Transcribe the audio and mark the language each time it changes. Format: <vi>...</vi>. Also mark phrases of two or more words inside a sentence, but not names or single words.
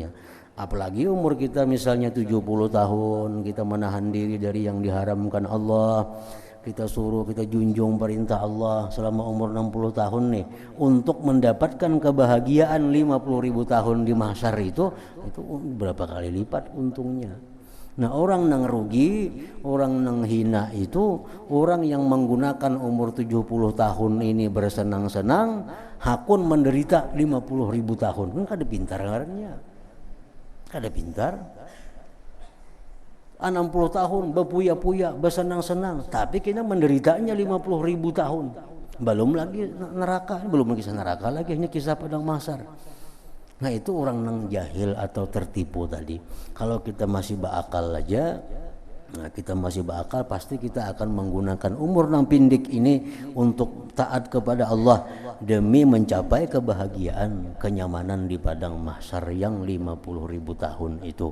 <id>Apalagi umur kita misalnya 70 tahun, kita menahan diri dari yang diharamkan Allah, kita junjung perintah Allah selama umur 60 tahun nih untuk mendapatkan kebahagiaan 50.000 tahun di mahsyar itu berapa kali lipat untungnya. Nah, orang nang rugi, orang nang hina itu orang yang menggunakan umur 70 tahun ini bersenang-senang, hakun menderita 50.000 tahun.</id> <bjn>Kan kada pintar ngarannya. Kada pintar. 60 tahun berpuya-puya,</bjn> <id>bersenang-senang, tapi kita menderitanya 50.000 tahun. Belum lagi neraka lagi, hanya kisah padang mahsyar. Nah, itu orang yang jahil atau tertipu tadi. Kalau kita masih berakal aja, pasti kita akan menggunakan umur yang pendek ini untuk taat kepada Allah demi mencapai kebahagiaan, kenyamanan di padang mahsyar yang 50.000 tahun itu.</id>